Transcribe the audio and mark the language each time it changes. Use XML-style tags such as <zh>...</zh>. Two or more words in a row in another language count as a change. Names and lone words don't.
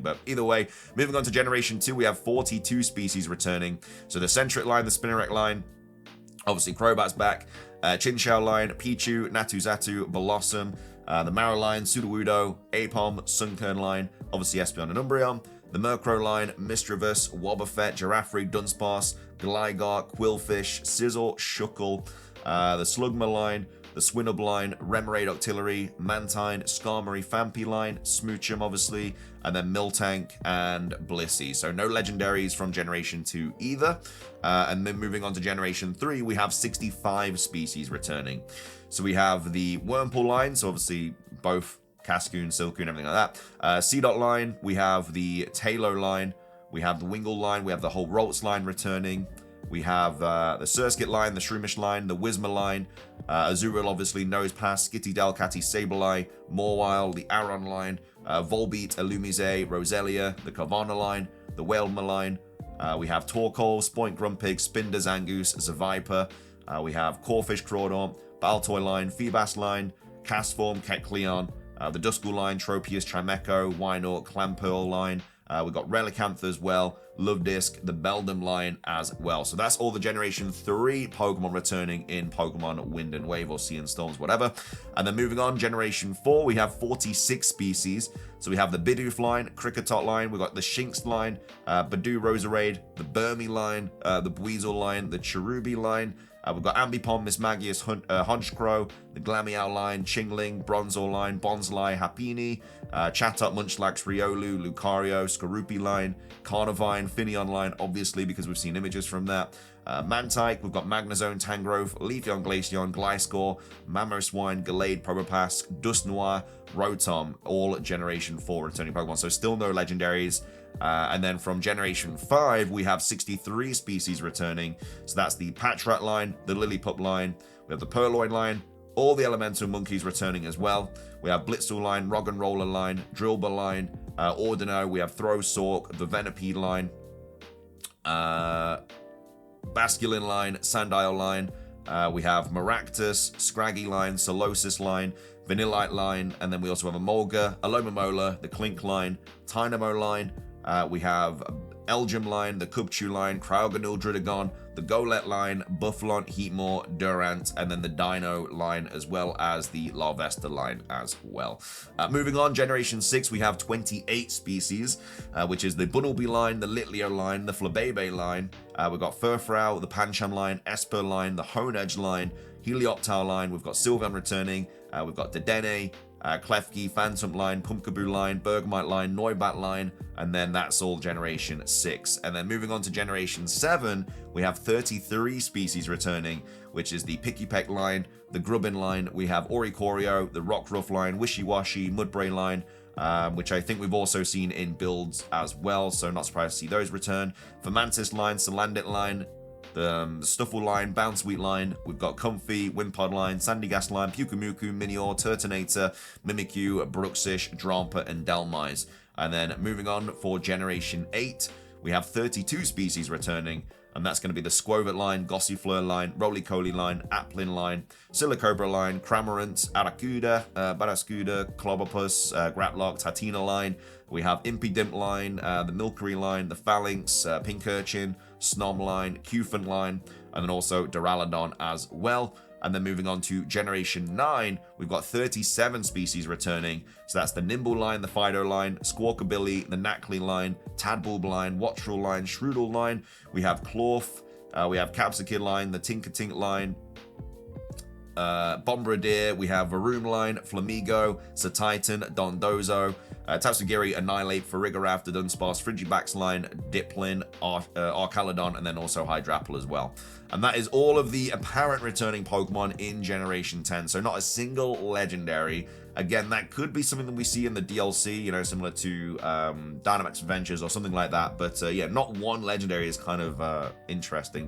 <en>But either way, moving on to Generation 2, we have 42 species returning. So the Centric line, the Spinarak line, obviously Crobat's back, Chinchou line, Pichu, Natuzatu, Blossom, the Marrow line, Sudowoodo, Apom, Sunkern line, obviously Espeon and Umbreon, the Murkrow line, Misdreavus, Wobbuffet, Giraffre, Dunsparce, Gligar, Quillfish, Sizzle, Shuckle, the Slugma line, the Swinub line, Remoraid Octillery, Mantine, Skarmory, Fampi line, Smoochum obviously, and then Miltank and Blissey. So no legendaries from Generation 2 either. And then moving on to Generation 3, we have 65 species returning. So we have the Wurmple line, so obviously both Cascoon, Silcoon, everything like that. C-Dot line, we have the Tailo line, we have the Wingull line, we have the whole Ralts line returning. We have the Surskit line, the Shroomish line, the Whismur line, Azurill obviously, Nosepass, Skitty, Delcatty, Sableye, Mawile, the Aron line, Volbeat, Illumise, Roselia, the Carvana line, the Wailmer line. We have Torkoal, Spoink, Grumpig, Spinder, Zangoose, Zaviper. We have Corphish, Crawdaunt, Baltoy line, Feebas line, Castform, Kecleon, the Duskull line, Tropius, Chimecho, Wynaut, Clamperl line. We've got Relicanth as well, Luvdisc, the Beldum line as well. So that's all the Generation 3 Pokemon returning in Pokemon Wind and Wave or Sea and Storms, whatever. And then moving on, Generation 4, we have 46 species. So we have the Bidoof line, Kricketot line, we've got the Shinx line, Badoo Roserade, the Burmy line, the Buizel line, the Cherubi line. We've got Ambipom, Mismagius, Honchkrow, the Glameow line, Chingling, Bronzor line, Bonsly, Happiny, Chatot, Munchlax, Riolu, Lucario, Skorupi line, Carnivine, Finneon line, obviously, because we've seen images from that. Mantike, we've got Magnezone, Tangrowth, Leafeon, Glaceon, Gliscor, Mamoswine, Gallade, Probopass, Dusknoir, Rotom, all Generation 4 returning Pokemon. So still no legendaries. And then from Generation 5, we have 63 species returning. So that's the Patrat line, the Lillipup line, we have the Purloin line, all the Elemental Monkeys returning as well. We have Blitzel line, Roggenroller line, Drillbur line, Ordino, we have Throwsork, the Venipede line, Basculin line, Sandile line, we have Maractus, Scraggy line, Solosis line, Vanillite line, and then we also have a Molga, Alomomola, the Clink line, Tynamo line, we have Elgium line, the Cubchoo line, Cryogonal, Dridagon, the Golett line, Buffalon, Heatmore, Durant, and then the Dino line, as well as the Larvesta line as well. Moving on, Generation 6, we have 28 species, which is the Bunnelby line, the Litleo line, the Flabebe line, we've got Furfrou, the Pancham line, Esper line, the Honedge line, Helioptile line, we've got Sylveon returning, we've got Dedenne, Klefki, Phantom line, Pumpkaboo line, Bergmite line, Noibat line, and then that's all Generation 6. And then moving on to Generation 7, we have 33 species returning, which is the Pikipek line, the Grubbin line, we have Oricorio, the Rockruff line, Wishy-Washy, Mudbray line, which I think we've also seen in builds as well, so not surprised to see those return. Fermantis line, Salandit line, the Stuffle line, Bouncewheat line, we've got Comfy, Wimpod line, Sandygas line, Pukumuku, Minior, Turtonator, Mimikyu, Bruxish, Drampa, and Delmise. And then moving on for Generation 8, we have 32 species returning, and that's going to be the Squovit line, Gossifleur line, Roly-Coly line, Applin line, Silicobra line, Cramorant, Aracuda, Barascuda, Clobopus, Graplock, Tatina line. We have Impidimp line, the Milcery line, the Phalanx, Pincurchin, Snom line, Cufant line, and then also Duraludon as well. And then moving on to Generation 9, we've got 37 species returning. So that's the Nimble line, the Fido line, Squawkabilly, the Knackley line, Tadbulb line, Wattrel line, Shroodle line. We have Clorf, we have Capsicid line, the Tinkertink line, Bombardier, we have Varoom line, Flamigo, Satitan, Dondozo, Tatsugiri, Annihilate, Farigiraf, the Dunsparce, Frigibax line, Diplin, Arcaludon, and then also Hydrapple as well. And that is all of the apparent returning Pokemon in Generation 10. So not a single legendary. Again, that could be something that we see in the DLC, you know, similar to Dynamax Adventures or something like that. But yeah, not one legendary is kind of interesting.</en>